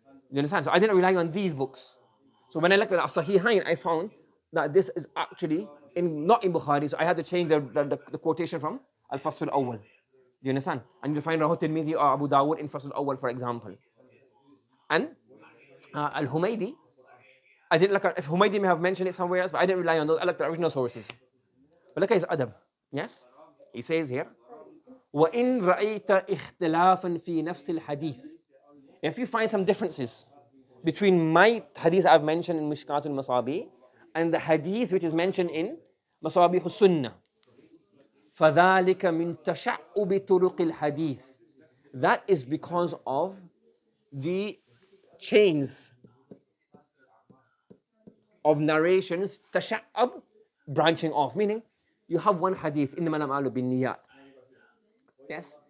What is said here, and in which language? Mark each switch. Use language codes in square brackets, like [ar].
[en] You understand? So I didn't rely on these books. So when I looked at Sahihayn, I found that this is actually not in Bukhari, so I had to change the quotation from Al-Fasl al-Awwal. Do you understand? And you'll find Rawahu Tirmidhi or Abu Dawud in Fasl al-Awwal, for example. And Al-Humaydi, I didn't look at, if Humaydi may have mentioned it somewhere else, but I didn't rely on those. I looked at the original sources. But look at his adab. Yes? He says here, [ar] وَإِن رَأَيْتَ اِخْتِلَافًا فِي نَفْسِ الْحَدِيثِ. [en] If you find some differences between my hadith I've mentioned in Mishkaat al-Musabih and the hadith which is mentioned in Masabih al-Sunnah, [ar] فَذَلِكَ مِن تَشَعُّبِ طُرُقِ الْحَدِيثِ. [en] That is because of the chains of narrations, tasha'ab, branching off, meaning you have one hadith, [ar] إِنَّمَا الْأَعْمَالُ بِالنِّيَّاتِ. [en] Yes?